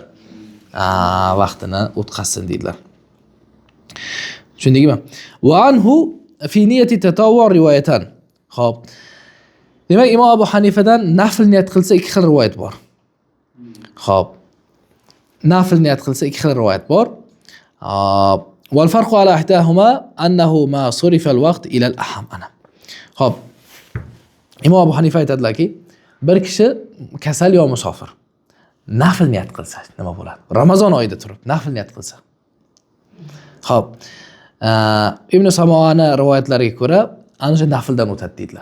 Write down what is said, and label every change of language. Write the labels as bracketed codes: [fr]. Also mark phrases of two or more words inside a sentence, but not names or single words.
[uz] Vaqtini o'tkazsin deydilar. Tushundingmi? [ar] وعنه في نية التطوع روايتان. [uz] Xo'p. Demak, Imom Abu Hanifadan nafl niyat qilsa ikki xil rivoyat bor. Xo'p. Nafl niyat qilsa ikki xil rivoyat bor. [ar] والفرق على إحداهما أنه ما صرف الوقت إلى الأهم. Xo'p. [uz] Imom Abu Hanifa aytadilarki, bir kishi kasal yo musofir nafl niyat qilsa nima bo'ladi? Ramazon oyida turib nafl niyat qilsa. Xo'p. Ibn Samoani rivoyatlariga ko'ra, ana shu nafldan o'tadi deydilar.